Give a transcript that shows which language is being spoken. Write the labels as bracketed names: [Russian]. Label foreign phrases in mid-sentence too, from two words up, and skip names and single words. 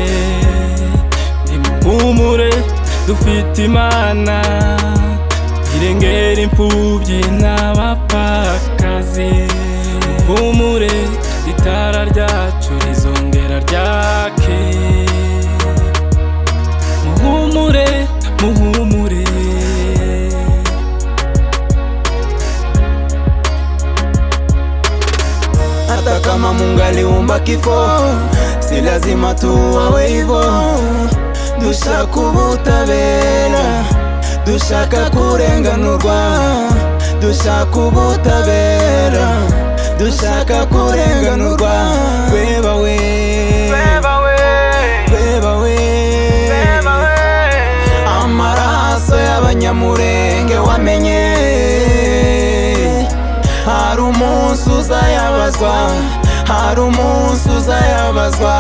[Kinyarwanda] Nimuhumure dufite Imana irengera imfubyi n'abapfakazi. Muhumure itara ryacu rizongera ryake, muhumure, muhumure. [Swahili] hata kama Mungu aliumba kifo, si lazima tuwawe hivyo. [Kinyarwanda] Dushaka ubutabera, dushaka kurenganurwa, dushaka ubutabera, dushaka kurenganurwa. Reba we, reba we, reba we, amaraso y'abanyamurenge wamenye, hari umunsi uzayabazwa, hari umunsi uzayabazwa.